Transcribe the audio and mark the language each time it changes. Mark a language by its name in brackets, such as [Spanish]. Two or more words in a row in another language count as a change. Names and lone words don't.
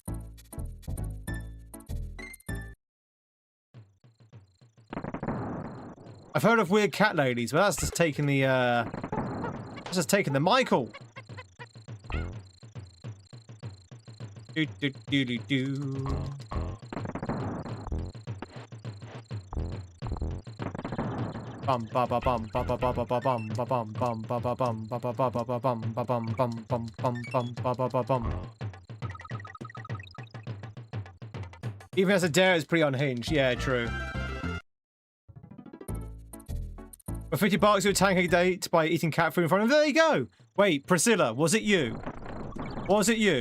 [English] I've heard of weird cat ladies, but that's just taking the Michael. Do do do do do. Bum ba ba bum ba ba ba ba ba bum ba bum bum ba ba bum ba ba ba ba ba bum ba bum bum bum bum bum ba ba ba bum. Even as a dare, it's pretty unhinged. Yeah, true. For $50, you'll tank a date by eating cat food in front of them. There you go. Wait, Priscilla, was it you? Was it you?